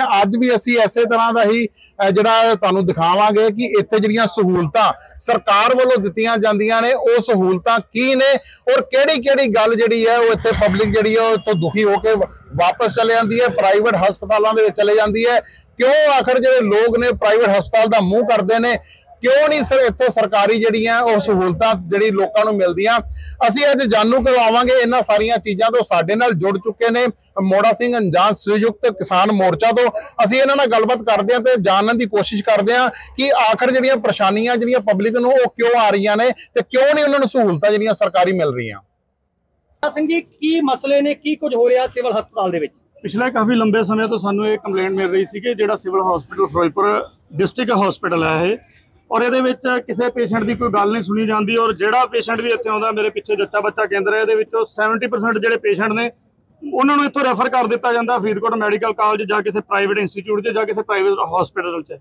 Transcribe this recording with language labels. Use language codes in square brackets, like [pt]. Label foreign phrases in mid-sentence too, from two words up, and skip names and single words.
[pa] ਅੱਜ ਵੀ ਅਸੀਂ ਇਸੇ ਤਰ੍ਹਾਂ ਦਾ ਹੀ ਜਿਹੜਾ ਤੁਹਾਨੂੰ ਦਿਖਾਵਾਂਗੇ ਕਿ ਇੱਥੇ ਜਿਹੜੀਆਂ ਸਹੂਲਤਾਂ ਸਰਕਾਰ ਵੱਲੋਂ ਦਿੱਤੀਆਂ ਜਾਂਦੀਆਂ ਨੇ ਉਹ ਸਹੂਲਤਾਂ ਕੀ ਨੇ ਔਰ ਕਿਹੜੀ ਗੱਲ ਜਿਹੜੀ ਹੈ ਉਹ ਇੱਥੇ ਪਬਲਿਕ ਜਿਹੜੀ ਹੈ ਉਹ ਤੋਂ ਦੁਖੀ ਹੋ ਕੇ ਵਾਪਸ ਚਲੇ ਜਾਂਦੀ ਹੈ, ਪ੍ਰਾਈਵੇਟ ਹਸਪਤਾਲਾਂ ਦੇ ਵਿੱਚ ਚਲੇ ਜਾਂਦੀ ਹੈ। ਕਿਉਂ ਆਖਰ ਜਿਹੜੇ ਲੋਕ ਨੇ ਪ੍ਰਾਈਵੇਟ ਹਸਪਤਾਲ ਦਾ ਮੂੰਹ ਕਰਦੇ ਨੇ, ਕਿਉਂ ਨਹੀਂ ਸਰ ਇੱਥੋਂ ਸਰਕਾਰੀ ਜਿਹੜੀਆਂ ਔਰ ਸਹੂਲਤਾਂ ਜਿਹੜੀ ਲੋਕਾਂ ਨੂੰ ਮਿਲਦੀਆਂ। ਅਸੀਂ ਅੱਜ ਜਾਣੂ ਕਰਵਾਵਾਂਗੇ ਇਨ੍ਹਾਂ ਸਾਰੀਆਂ ਚੀਜ਼ਾਂ ਤੋਂ ਸਾਡੇ ਨਾਲ ਜੁੜ ਚੁੱਕੇ ਨੇ ਮੋੜਾ ਸਿੰਘ ਅੰਜਾਨ ਸੰਯੁਕਤ ਕਿਸਾਨ ਮੋਰਚਾ ਤੋਂ ਅਸੀਂ ਇਨ੍ਹਾਂ ਨਾਲ ਗੱਲਬਾਤ ਕਰਦੇ ਹਾਂ ਤੇ ਜਾਣਨ ਦੀ ਕੋਸ਼ਿਸ਼ ਕਰਦੇ ਹਾਂ ਕਿ ਆਖ਼ਰ ਜਿਹੜੀਆਂ ਪਰੇਸ਼ਾਨੀਆਂ ਜਿਹੜੀਆਂ ਪਬਲਿਕ ਨੂੰ ਉਹ ਕਿਉਂ ਆ ਰਹੀਆਂ ਨੇ ਤੇ ਕਿਉਂ ਨਹੀਂ ਉਨ੍ਹਾਂ ਨੂੰ ਸਹੂਲਤਾਂ ਜਿਹੜੀਆਂ ਸਰਕਾਰੀ ਮਿਲ ਰਹੀਆਂ। ਸਿੰਘ ਜੀ ਕੀ ਮਸਲੇ ਨੇ ਕੀ ਕੁਝ ਹੋ ਰਿਹਾ ਸਿਵਲ ਹਸਪਤਾਲ ਦੇ ਵਿੱਚ? [hi] पिछले काफ़ी लंबे समय तो सानू एक कंप्लेंट मिल रही थी कि जो [en] civil hospital Ferozepur district hospital [hi] है और ये किसी पेशेंट की कोई गल नहीं सुनी जाती और जोड़ा पेशेंट भी इतने आता मेरे पिछे जच्चा बच्चा केंद्र है ये 70% जो पेशेंट ने उन्होंने इतों रैफर कर दिता जाता फरीदकोट मैडिकल कॉलेज या किसी [en] private institute [hi] या किसी [en] private hospital [hi] च।